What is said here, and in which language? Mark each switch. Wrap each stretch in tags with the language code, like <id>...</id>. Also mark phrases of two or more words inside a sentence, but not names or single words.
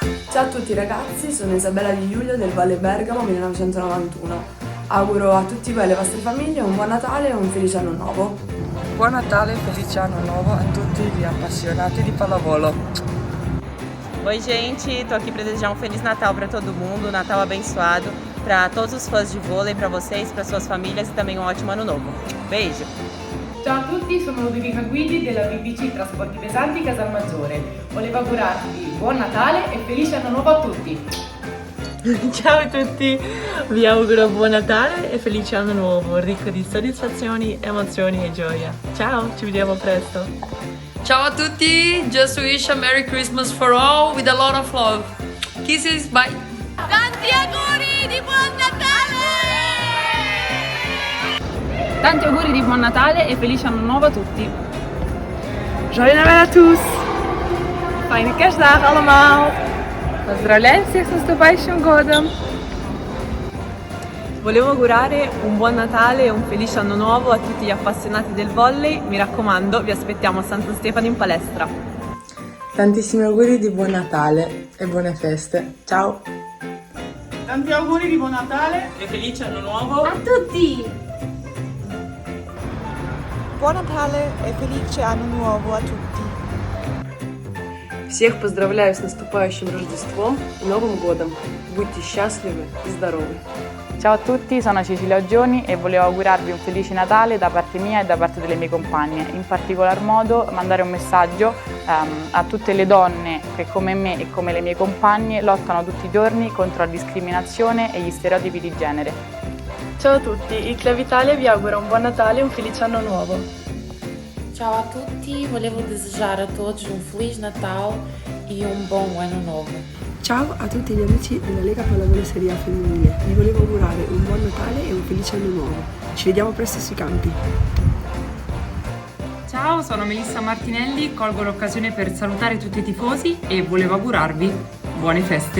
<it>Ciao a tutti ragazzi, sono Isabella Di Giulio del Valle Bergamo 1991. Auguro a tutti voi e alle vostre famiglie un buon Natale e un felice anno nuovo. Buon Natal e felice ano novo a tutti gli appassionati di pallavolo.</it> <pt>Oi gente, tô aqui para desejar um Feliz Natal para todo mundo, um Natal abençoado para todos os fãs de vôlei, para vocês, para suas famílias e também um ótimo ano novo. Beijo!</pt> <it>Ciao a tutti, sono Ludovica Guidi della BBC Trasporti Pesanti Casalmaggiore. Volevo augurarvi buon Natale e felice anno nuovo a tutti! Ciao a tutti, vi auguro buon Natale e felice anno nuovo, ricco di soddisfazioni, emozioni e gioia. Ciao, ci vediamo presto. Ciao a tutti,</it> <en>just wish a Merry Christmas for all with a lot of love. Kisses, bye!</en> <it>Tanti auguri di buon Natale! Tanti auguri di buon Natale e felice anno nuovo a tutti!</it> <fr>Joyeux Noël à tous!</fr> <nl>Fijne kerstdagen allemaal!</nl> <ru>Pozdravляем всех с наступающим годом!</ru> <it>Volevo augurare un buon Natale e un felice anno nuovo a tutti gli appassionati del volley. Mi raccomando, vi aspettiamo a Santo Stefano in palestra. Tantissimi auguri di buon Natale e buone feste. Ciao! Tanti auguri di buon Natale e felice anno nuovo a tutti! Buon Natale и felice anno nuovo a tutti.</it> <ru>Всех поздравляю с наступающим Рождеством и Новым годом. Будьте счастливы и здоровы.</ru> <it>Ciao a tutti, sono Cecilia Oggioni e volevo augurarvi un felice Natale da parte mia e da parte delle mie compagne. In particolar modo mandare un messaggio a tutte le donne che come me e come le mie compagne lottano tutti i giorni contro la discriminazione e gli stereotipi di genere. Ciao a tutti, il Club Italia vi augura un buon Natale e un felice anno nuovo. Ciao a tutti, volevo</it> <pt>desejar a todos</pt> <it>un</it> <pt>Feliz Natal</pt> <it>e un buon anno nuovo. Ciao a tutti gli amici della Lega Pallavolo Serie A Femminile, vi volevo augurare un buon Natale e un felice anno nuovo. Ci vediamo presto sui campi. Ciao, sono Melissa Martinelli, colgo l'occasione per salutare tutti i tifosi e volevo augurarvi buone feste.</it>